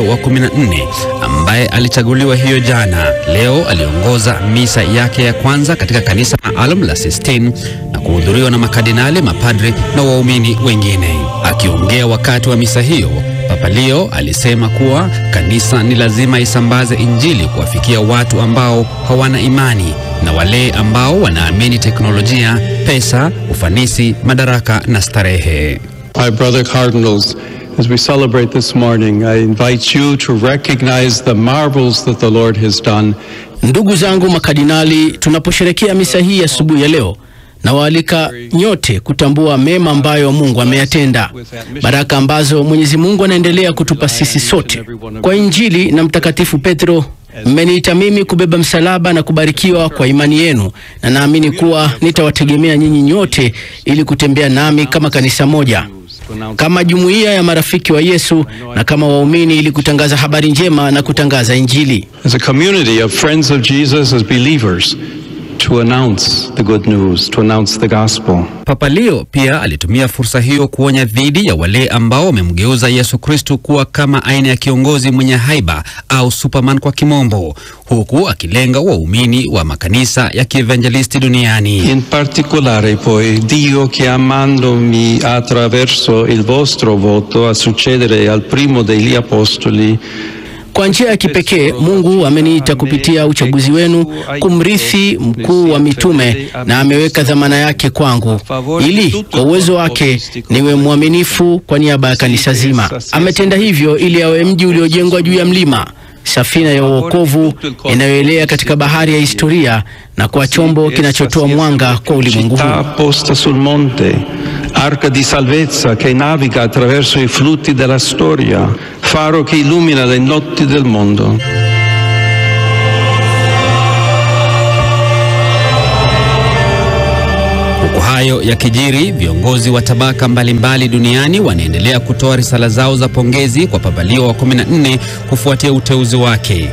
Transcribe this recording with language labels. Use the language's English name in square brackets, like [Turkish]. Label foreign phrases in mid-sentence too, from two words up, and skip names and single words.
[Swahili] wa 14 ambaye alichaguliwa hiyo jana, leo aliongoza misa yake ya kwanza katika kanisa maalum la Sistine na kuhudhuriwa na makardinali, mapadri na waumini wengine. Akiongea wakati wa misa hiyo, Papa Leo alisema kuwa kanisa ni lazima isambaze Injili kuwafikia watu ambao hawana imani na wale ambao wanaamini teknolojia, pesa, ufanisi, madaraka na starehe. [English] My brother cardinals, as we celebrate this morning, I invite you to recognize the marvels that the Lord has done. [Swahili] Ndugu zangu makardinali, tunaposherehekea misa hii asubuhi ya leo, nawaalika nyote kutambua mema ambayo Mungu ameyatenda, baraka ambazo Mwenyezi Mungu anaendelea kutupa sisi sote. Kwa Injili na Mtakatifu Petro, mmeniita mimi kubeba msalaba na kubarikiwa kwa imani yenu, na naamini kuwa nitawategemea nyinyi nyote ili kutembea nami kama kanisa moja, kama jumuiya ya marafiki wa Yesu na kama waumini ili kutangaza habari njema na kutangaza Injili. [English] As a community of friends of Jesus, as believers, to announce the good news, to announce the gospel. [Swahili] Papa Leo pia alitumia fursa hiyo kuonya dhidi ya wale ambao wamemgeuza Yesu Kristo kuwa kama aina ya kiongozi mwenye haiba au Superman kwa kimombo, huku akilenga waumini wa makanisa ya kievangelisti duniani. [Italian] In particolare poi Dio chiamandomi attraverso il vostro voto a succedere al primo degli apostoli. [Swahili] Kwa njia ya kipekee Mungu ameniita kupitia uchaguzi wenu kumrithi mkuu wa mitume, na ameweka dhamana yake kwangu ili kwa uwezo wake niwe mwaminifu kwa niaba ya kanisa zima. Ametenda hivyo ili awe mji uliojengwa juu ya mlima, safina ya wokovu inayoelea katika bahari ya historia, na kwa chombo kinachotoa mwanga kwa ulimwengu huu. [Italian] Posta sul monte, arca di salvezza che naviga attraverso i flutti della storia, faro che illumina le notti del mondo. [Swahili] Huku hayo ya kijiri, viongozi wa tabaka mbalimbali duniani wanaendelea kutoa risala zao za pongezi kwa Papa Leo wa 14 kufuatia uteuzi wake.